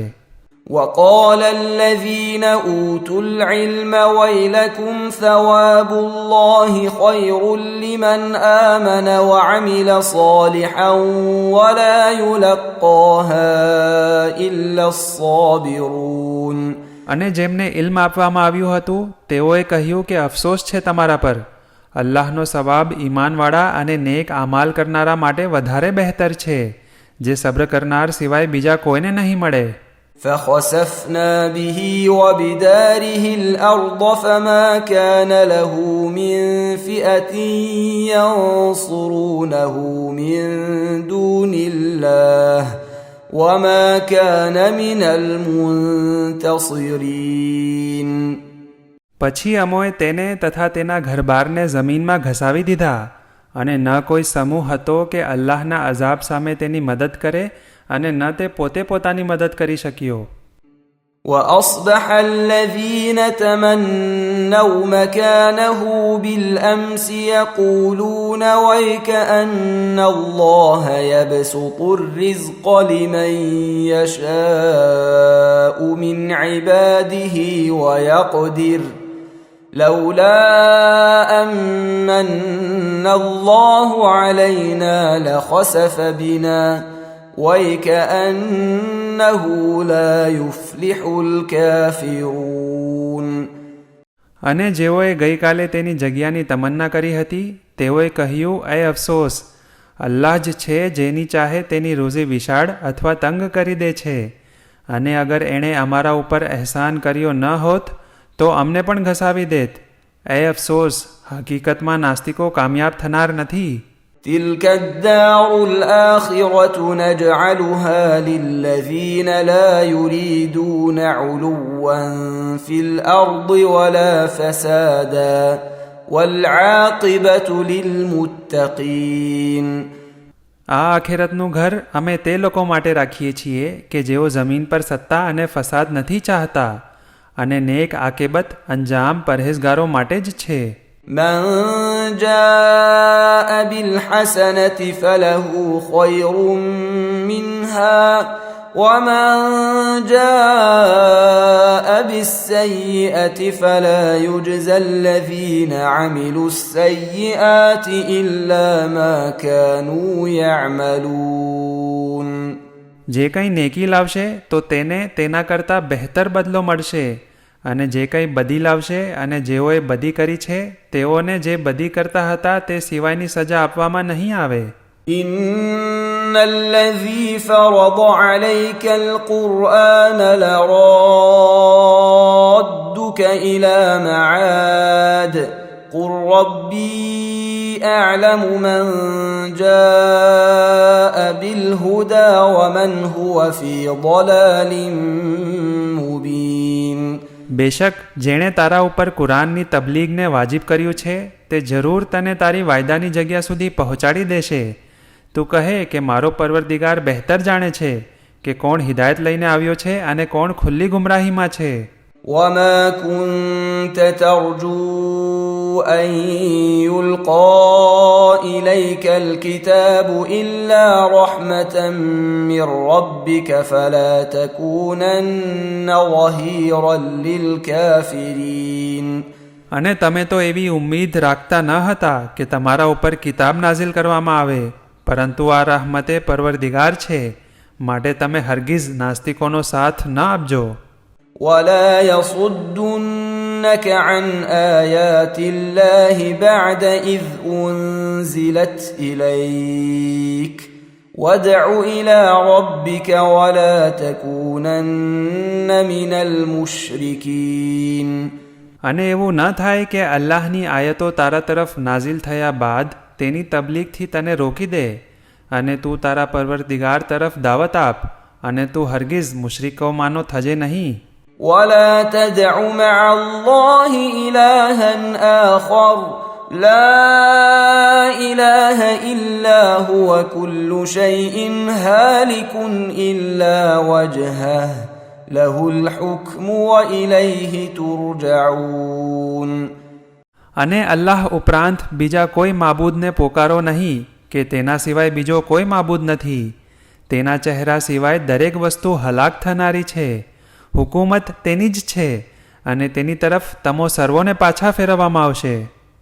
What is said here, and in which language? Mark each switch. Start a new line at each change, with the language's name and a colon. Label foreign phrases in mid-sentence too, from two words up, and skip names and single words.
Arabic: وقال الذين أوتوا العلم ويلكم ثواب الله خير لمن آمن وعمل صالحا ولا يلقاها إلا الصابرون.
Gujarati: અને જેમને ઇલ્મ આપવામાં આવ્યું હતું તેઓએ કહ્યું કે અફસોસ છે તમારા પર. અલ્લાહનો સવાબ ઈમાનવાળા અને નેક આમાલ કરનારા માટે વધારે બહેતર છે, જે સબ્ર કરનાર સિવાય બીજા કોઈને નહીં મળે.
Arabic: فخسفنا به وبداره الأرض فما كان له من فئة ينصرونه من دون الله وما كان من المنتصرين.
Gujarati: પછી અમોએ તેને તથા તેના ઘરબારને જમીનમાં ઘસાવી દીધા, અને ન કોઈ સમૂહ હતો કે અલ્લાહના અઝાબ સામે તેની મદદ કરે, અને ન તે પોતે પોતાની મદદ કરી શક્યો.
Arabic: وأصبح الذين تمنوا مكانه بالأمس يقولون ويك أن الله يبسط الرزق لمن يشاء من عباده ويقدر لولا أمن الله علينا لخسف بنا وَيْكَأَنَّهُ لَا يُفْلِحُ الْكَافِرُونَ.
Gujarati: અને જેઓએ ગઈકાલે તેની જગ્યાની તમન્ના કરી હતી તેઓએ કહ્યું, એ અફસોસ, અલ્લાહ જ છે જેની ચાહે તેની રોઝી વિશાળ અથવા તંગ કરી દે છે, અને અગર એણે અમારા ઉપર અહેસાન કર્યો ન હોત તો અમને પણ ઘસાવી દેત. એ અફસોસ, હકીકતમાં નાસ્તિકો કામયાબ થનાર નથી.
Arabic: تلك الدار الآخرة نجعلها للذين لا يريدون علوا في الأرض ولا فسادا والعاقبة للمتقين.
Gujarati: આ આખિરતનું ઘર અમે તે લોકો માટે રાખીએ છીએ કે જેઓ જમીન પર સત્તા અને ફસાદ નથી ચાહતા, અને નેક આકેબત અંજામ પરહેઝગારો માટે જ છે.
Arabic: من جاء بالحسنة فله خير منها ومن جاء بالسيئة فلا يجزى الذين عملوا السيئات إلا ما كانوا يعملون.
Gujarati: જે કંઈ નેકી લાવશે તો તેને તેના કરતાં બહેતર બદલો મળશે, અને જે કંઈ બદી લાવશે અને જેઓએ બદી કરી છે તેઓને જે બદી કરતા હતા તે સિવાયની સજા આપવામાં નહીં આવે.
Arabic: إن الذي فرض عليك القرآن لرادك إلى معاد قل ربي أعلم من جاء بالهدى ومن هو في ضلال مبين.
Gujarati: બેશક જેણે તારા ઉપર કુરાનની તબલીગને વાજિબ કર્યું છે તે જરૂર તને તારી વાયદાની જગ્યા સુધી પહોંચાડી દેશે. તું કહે કે મારો પરવરદિગાર બહેતર જાણે છે કે કોણ હિદાયત લઈને આવ્યો છે અને કોણ ખુલ્લી ગુમરાહીમાં છે.
Arabic: وما كنت ترجو أن يلقى إليك الكتاب إلا رحمة من ربك فلا تكونن ظهيرا للكافرين.
Gujarati: અને તમે તો એવી ઉમ્મીદ રાખતા ન હતા કે તમારા ઉપર કિતાબ નાઝિલ કરવામાં આવે, પરંતુ આ રહમતે પરવરદિગાર છે, માટે તમે હરગીઝ નાસ્તિકોનો સાથ ન આપજો.
Arabic: ولا يصدنك عن آيات الله بعد إذ أنزلت إليك وادع إلى ربك ولا تكونن من المشركين.
Gujarati: અને એવું ન થાય કે અલ્લાહની આયતો તારા તરફ નાઝિલ થયા બાદ તેની તબલીગથી તને રોકી દે, અને તું તારા પરવરદિગાર તરફ દાવત આપ, અને તું હરગીઝ મુશરિકોમાંનો થજે નહીં.
Arabic: ولا تدع مع الله إلها آخر لا إله إلا هو كل شيء هالك إلا وجهه له الحكم وإليه ترجعون.
Gujarati: અને અલ્લાહ ઉપરાંત બીજા કોઈ માબૂદને પોકારો નહીં કે તેના સિવાય બીજો કોઈ માબૂદ નથી. તેના ચહેરા સિવાય દરેક વસ્તુ હલાક થનારી છે. હુકુમત તેની જ છે, અને તેની તરફ તમો સર્વોને પાછા ફેરવવામાં આવશે.